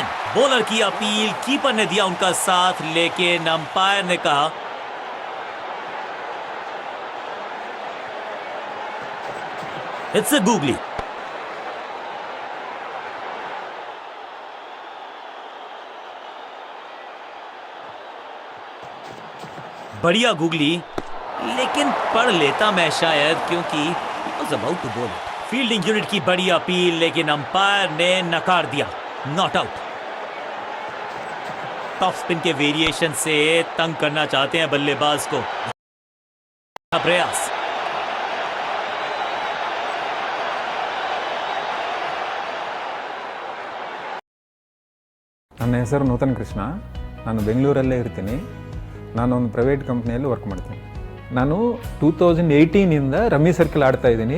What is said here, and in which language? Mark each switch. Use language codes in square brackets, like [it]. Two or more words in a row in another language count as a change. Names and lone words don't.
[hi] बॉलर की अपील, कीपर ने दिया उनका साथ, लेकिन अंपायर ने कहा [en] it's a googly. [hi] बढ़िया गूगली, लेकिन पढ़ लेता मैं शायद, क्योंकि [en] was about to bowl it। [hi] फील्डिंग यूनिट की बड़ी अपील, लेकिन अंपायर ने नकार दिया, [en] not out. top spin [hi] के वेरिएशन से तंग करना चाहते हैं बल्लेबाज को। प्रयास, [kn] ನನ್ನ ಹೆಸರು ನೂತನ್ ಕೃಷ್ಣ, ನಾನು ಬೆಂಗಳೂರಲ್ಲೇ ಇರ್ತೀನಿ. ನಾನು ಒಂದು ಪ್ರೈವೇಟ್ ಕಂಪ್ನಿಯಲ್ಲಿ ವರ್ಕ್ ಮಾಡ್ತೀನಿ. ನಾನು 2018ಇಂದ ರಮ್ಮಿ ಸರ್ಕಲ್ ಆಡ್ತಾ ಇದ್ದೀನಿ.